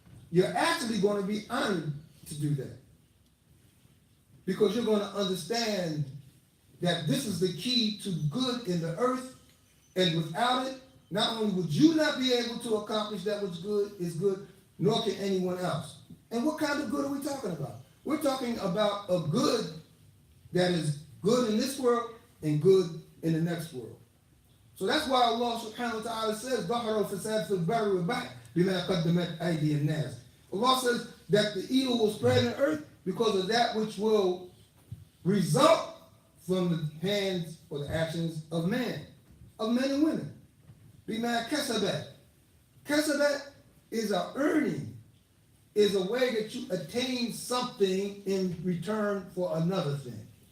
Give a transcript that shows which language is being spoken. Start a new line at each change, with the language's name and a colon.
English: You're actually going to be honored to do that. Because you're going to understand that this is the key to good in the earth, and without it, not only would you not be able to accomplish that which good is good, nor can anyone else. And what kind of good are we talking about? We're talking about a good that is good in this world and good in the next world. So that's why Allah subhanahu wa ta'ala says,
Arabic: ظَهَرَ الْفَسَادُ فِي الْبَرِّ وَالْبَحْرِ بِمَا قَدَّمَتْ أَيْدِي النَّاسِ.
English: Allah says that the evil will spread in the earth because of that which will result from the hands or the actions of men and women.
Arabic: بِمَا كَسَبَتْ.
English: Kasabat is an earning, is a way that you attain something in return for another thing.